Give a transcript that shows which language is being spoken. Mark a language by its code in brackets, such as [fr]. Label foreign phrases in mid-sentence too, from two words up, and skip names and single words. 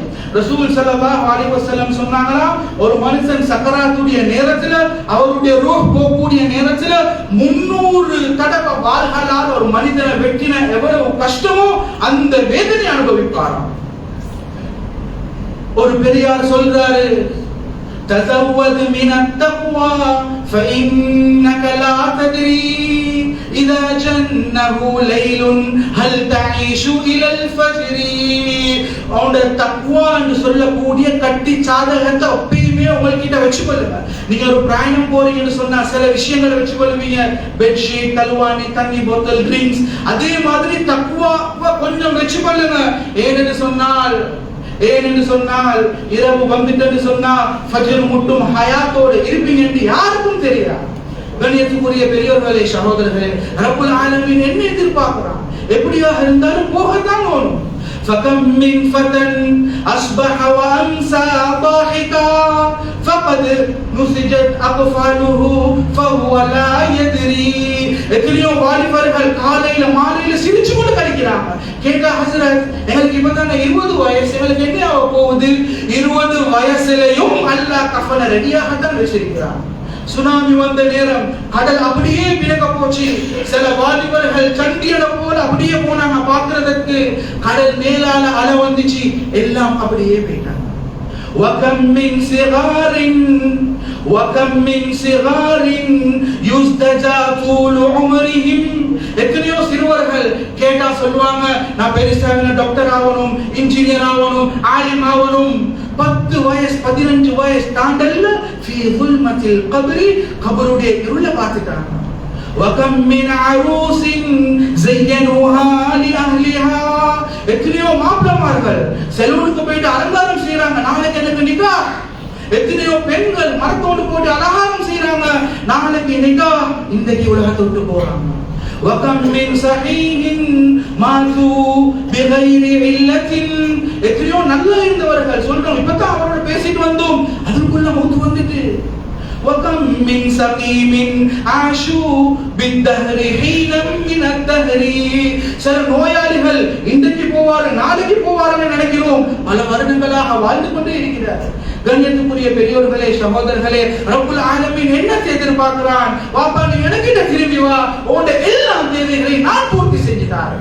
[ta] ரசூல் [ar] صلى الله عليه وسلم [ta] சொன்னாங்களா, ஒரு மனுஷன் சக்கராத்துடைய நேரத்துல, அவருடைய ரூஹ் போகக்கூடிய நேரத்துல 300 தடவை வாள்களால் ஒரு மனிதனை வெட்டின எவ்வளவு கஷ்டமோ அந்த வேதனை அனுபவிப்பாராம். ஒரு பெரியார் சொல்றாரு, [ar] تزود من التقوى فإنك لا تدري إذا جنه ليل هل تعيش إلى الفجر. [ta] அவனுடைய தக்வா என்று சொல்லக்கூடிய கட்டி சாதகத்தை எப்பயுமே உங்ககிட்ட வச்சுக்கொள்ளுங்க. நீங்க ஒரு பிரயாணம் போறீங்கன்னு சொன்னா சில விஷயங்களை வச்சுக்கொள்வீங்க, பெட்ஷீட், தல்வானி, தண்ணி போத்தல், ட்ரிங்க்ஸ். அதே மாதிரி தக்வா கொஞ்சம் வச்சுக்கொள்ளுங்க. ஏனென்று சொன்னால் இரவு வந்துட்டு சொன்னா ஃபஜ்ர் முட்டும் ஹயாத்தோடு இருப்பீங்க என்று யாருக்கும் தெரியாது. கண்ணியத்துக்குரிய பெரியவர்களே சகோதரர்களே, [ar] رب العالمين [ta] என்ன எதிர்பார்க்கிறான்? எப்படியாக இருந்தாலும் போகத்தான் வேணும். [ar] فكم من فتى أصبح وأمسى ضاحكا فقد نسجت أقفاله فهو لا يدري. [ta] எத்தனையோ வாலிபர்கள் காலையில மாலையில சிரிச்சு கொண்டு கழிக்கிறாங்க. கேட்டா, ஹஸ்ரத் எங்களுக்கு இப்பதானே 20 வயசு, எங்களுக்கு என்ன ஆக போகுது? 20 வயசுலயும் அல்லாஹ் கஃபனை ரெடியாகத்தான் வச்சிருக்கிறான். சுனாமி வந்த நேரம் கடல் அப்படியே பிறக்க போச்சு. சில வாலிபர்கள் சண்டியட போல அப்படியே போனாங்க பார்க்கிறதுக்கு. கடல் மேலால அலை வந்துச்சு, எல்லாம் அப்படியே போயிட்டாங்க. [ar] وَكَمْ مِنْ صِغَارٍ يُزْدَجَى طُولُ عُمُرِهِمْ. [ta] எத்தனையோ சிறுவர்கள் கேட்டா சொல்லுவாங்க, நான் பெருசா டாக்டர் ஆகணும், இன்ஜினியர் ஆகணும், ஆலிம் ஆகணும். 10 வயசு 15 வயசு தாண்டல்ல [ar] في ظلمة القبر, [ta] கபருடைய இருள பார்த்துட்டாங்க. [ar] وَكَمْ مِنْ عَرُوسٍ زَيَّنُوهَا لِأَهْلِهَا. [ta] எத்தனையோ மாப்பிளமார்கள் செலவுக்கு போயிட்டு அலங்காரம் எத்தனையோ பெண்கள் மரத்தோடு போட்டு அலங்காரம் செய்யறாங்க, நாளைக்கு நிகா இன்றைக்கு உலகத்தை விட்டு போறாங்க. [ar] وَكَمْ مِنْ صَحِيحٍ مَاتُوا بِغَيْرِ عِلَّةٍ [ta] எத்தனையோ நல்லா இருந்தவர்கள் சொல்றோம், இப்பதான் அவரோட பேசிட்டு வந்தோம், அதுக்குள்ள மௌத் வந்துட்டு. [ar] وَكَمْ مِنْ سَقِيمٍ عَاشُوا بِالدَّهْرِ حِينًا مِنَ الدَّهْرِ [ta] சில நோயாளிகள் இன்றைக்கு போவாரு நாளைக்கு போவாருன்னு நினைக்கிறோம், பல வருடங்களாக வாழ்ந்து கொண்டே இருக்கிறார். கண்ணியத்துக்குரிய பெரியோர்களே, சகோதரர்களே, [ar] رب العالمين [ta] என்ன எதிர்பார்க்கிறான்? வாப்பா நீ எனக்கிட்ட திரும்பி வா, உன்னுடைய எல்லா தேவைகளையும் நான் பூர்த்தி செஞ்சு தரேன்.